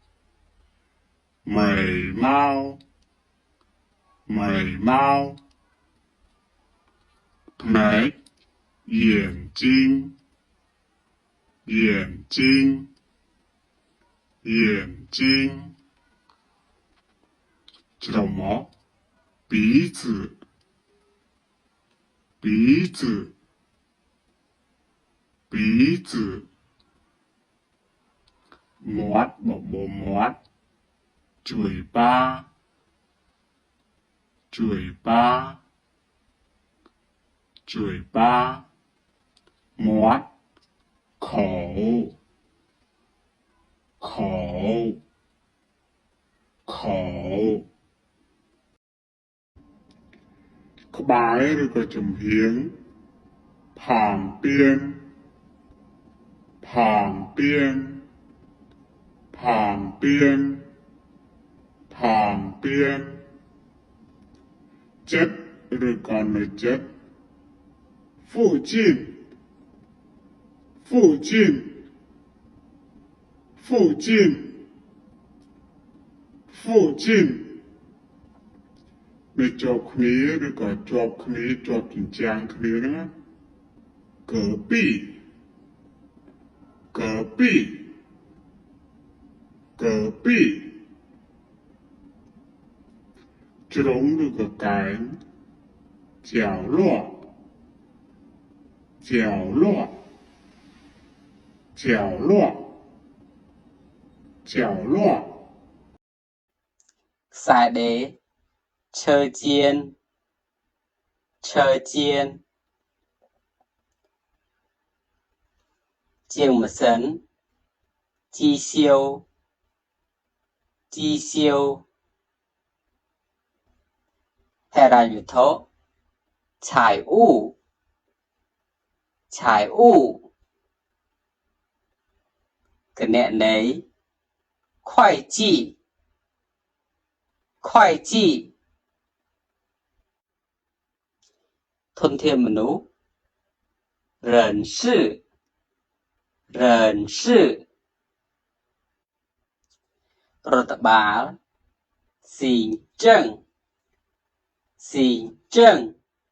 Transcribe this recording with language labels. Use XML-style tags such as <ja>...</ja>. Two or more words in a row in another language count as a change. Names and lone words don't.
<zh>眉毛眉毛ភ្នែក眼睛眼睛眼睛 ច្រមុះ鼻子鼻子鼻子</zh> <km>មាត់ បបូរមាត់</km> <zh>嘴巴嘴巴嘴巴មាត់口口口</zh> <km>ក្បែរ ឬក៏ចំហៀង</km> <zh>旁边旁边旁边旁边</zh> <km>ចិត្ត ឬក៏នៅចិត្ត</km> <zh>附近附近附近</zh> <km>附近នៅជាប់គ្នា ឬក៏ជាប់គ្នា ជាប់ជញ្ជាំងគ្នាហ្នឹង隔壁</km> <zh>隔壁隔壁</zh> <km>ជ្រុង ឬក៏កែង</km> <zh>角落角落角落角落</zh> <km>ខ្សែដេរ ឈើចៀនឈើចៀន ជាងម៉ាស៊ីន ជីសៀវជីសៀវ</km> <zh>ហិរញ្ញវត្ថុ财务财务 គណនេយ្យ会计会计ធនធានមនុស្ស人事人事រដ្ឋបាល行政行政</zh>